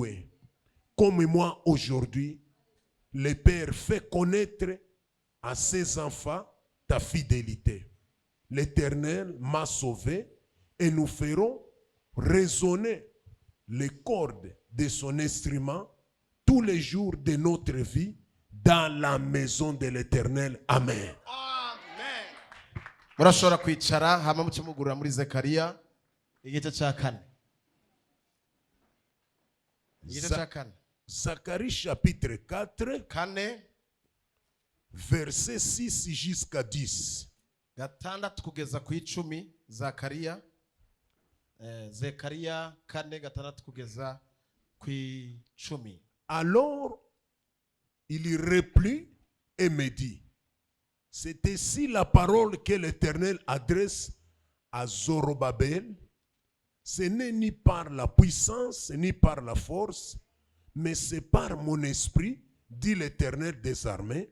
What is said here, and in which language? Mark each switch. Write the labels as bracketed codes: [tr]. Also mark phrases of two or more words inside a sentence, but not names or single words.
[fr] Comme moi aujourd'hui, le Père fait connaître à ses enfants ta fidélité. L'Éternel m'a sauvé et nous ferons résonner les cordes de son instrument tous les jours de notre vie dans la maison de l'Éternel. Amen. Amen. [rn] Murashobora kwicara hama mucimugurura muri Zakaria igice ca 4. Igice ca 4. [fr] Zacharie chapitre 4 verset 6 jusqu'à 10. [rn] 6 kugeza ku 10. Zakaria Zekaria 4 6 kugeza ku 10. [fr] Alors il reprit et me dit, c'est ici la parole que l'Éternel adresse à Zorobabel. Ce n'est ni par la puissance ni par la force, mais c'est par mon esprit, dit l'Éternel des armées.